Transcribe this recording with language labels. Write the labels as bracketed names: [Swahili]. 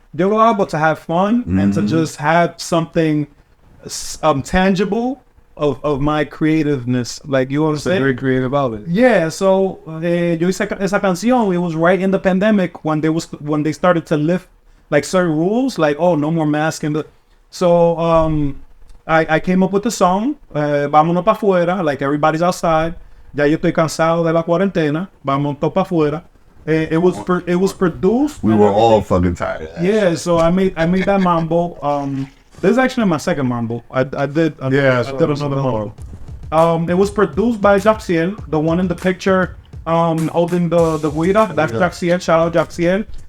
[Spanish] Yo lo hago [English] to have fun and to just have something tangible of my creativeness. Like you understand? Very creative about it. Yeah, so [Spanish] yo hice esa canción. [English] It was right in the pandemic when they started to lift like certain rules, like no more masking. So I came up with the song. [Spanish] Vámonos pa fuera, [English] like everybody's outside. [Spanish] Ya yo estoy cansado de la cuarentena. Vamos todos pa fuera. [English] It was produced. We were all fucking tired of that. Yeah, so I made that mambo. This is actually my second mambo. I did another mambo. It was produced by Jaxiel, the one in the picture holding the guira. That's Jaxiel. Shout out Jaxiel.